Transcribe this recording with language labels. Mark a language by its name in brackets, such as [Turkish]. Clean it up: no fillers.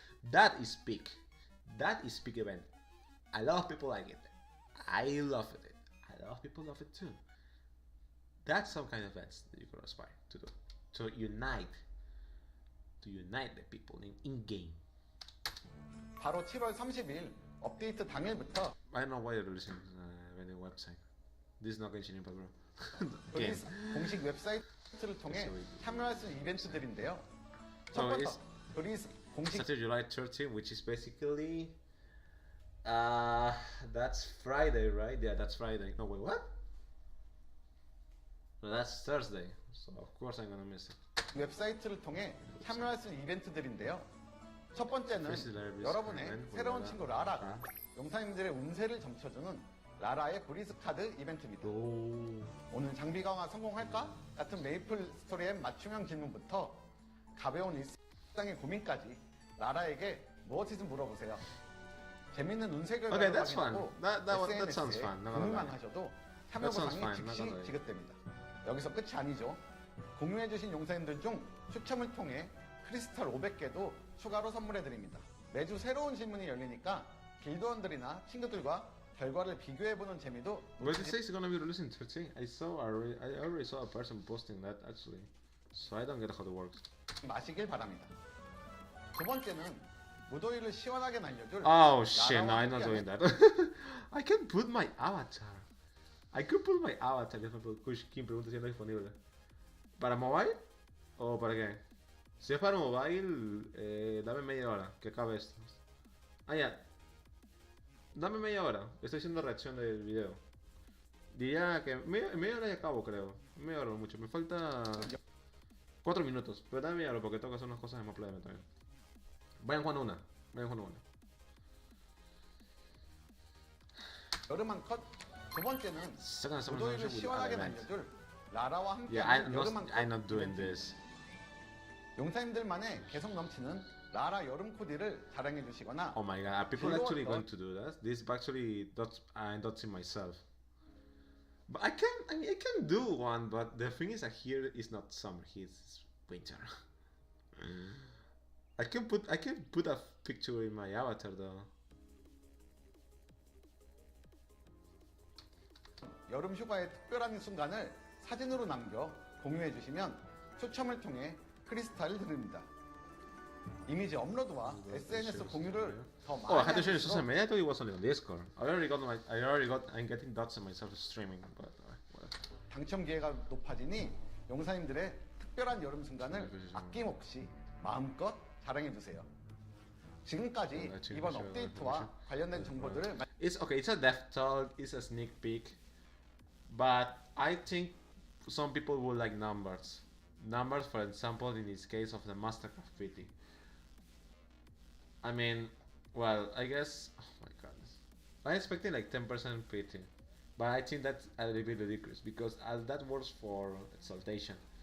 [English] That is peak. That is peak event. A lot of people like it. I love it. A lot of people love it too. That's some kind of events that you could aspire to do. To unite the people in game. [Korean] 바로 7월 30일 업데이트 당일부터 [English] I don't know why you're releasing a new website. This is not going to change, bro. [Korean] 브리스 공식 웹사이트를 통해 참여할 수 있는 이벤트들인데요. 첫 [English] So [Korean] 번째, [English] it's [Korean] 브리스 공식 [English] Saturday, July 13th, which is basically that's Friday, right? Yeah, that's Friday. No, wait, what? No, that's Thursday. So of course I'm gonna miss it. [Korean] 웹사이트를 통해 참여할 수 있는 이벤트들인데요. 첫 번째는 여러분의 새로운 친구 라라가 용사님들의 운세를 점쳐주는 라라의 브리스 카드 이벤트입니다. 오늘 장비 강화 성공할까? 같은 메이플 스토리의 맞춤형 질문부터 가벼운 일상의 고민까지 라라에게 무엇이든 물어보세요. 재밌는 운세 결과를 확인하고 SNS에 공유만 하셔도 참여 보상이 즉시 지급됩니다. 여기서 끝이 아니죠. 공유해주신 용사님들 중 추첨을 통해 크리스탈 500개도 추가로 선물해드립니다. 매주 새로운 질문이 열리니까 길드원들이나 친구들과 결과를 비교해보는 재미도. [English] But it says it's gonna be released in 13. I already saw a person posting that actually, so I don't get how it works. [Korean] 마시길 바랍니다. 두 번째는 무더위를 시원하게 날려줄. [English] Oh shit! No, I'm not doing that. I can put my avatar. I could put my avatar. [Spanish] ¿Quién pregunta si no es disponible? ¿Para mobile o para qué? Si es para mobile, dame media hora que acabe esto. Ah, ya. Dame media hora. Estoy haciendo reacción del video. Diría que media hora ya acabo, creo. Media hora mucho. Me falta 4 minutos. Pero dame media hora porque tengo que hacer unas cosas de MapleM también. Vayan jugando una. [Korean] 여름 한 컷. 두 번째는 무더위를 시원하게 날려줄 라라와 함께 여름 한 컷. [English] I'm not doing this. [Korean] 용사님들만의 개성 넘치는 라라 여름 코디를 자랑해 주시거나. [English] Oh my god, are people actually going to do that? This actually I'm not seeing myself. But I can do one, but the thing is that here is not summer, here is winter. I can put a picture in my avatar though. [Korean] 여름 휴가의 특별한 순간을 사진으로 남겨 공유해 주시면 추첨을 통해 크리스탈을 드립니다. 이미지 업로드와 SNS 공유를 더 많이 [English] I had to show you social media. I thought it was only on Discord. I'm getting dots on myself streaming, but whatever. [Korean] 당첨 기회가 높아지니 용사님들의 특별한 여름 순간을 아낌없이 마음껏 자랑해 주세요. 지금까지 이번 업데이트와 관련된 정보들을. [English] It's okay. It's a dev talk. It's a sneak peek, but I think some people would like numbers. Numbers, for example, in this case of the Mastercraft PT. I mean, well, I guess. Oh my goodness. I'm expecting like 10% PT, but I think that's a little bit ridiculous because as that works for exaltation.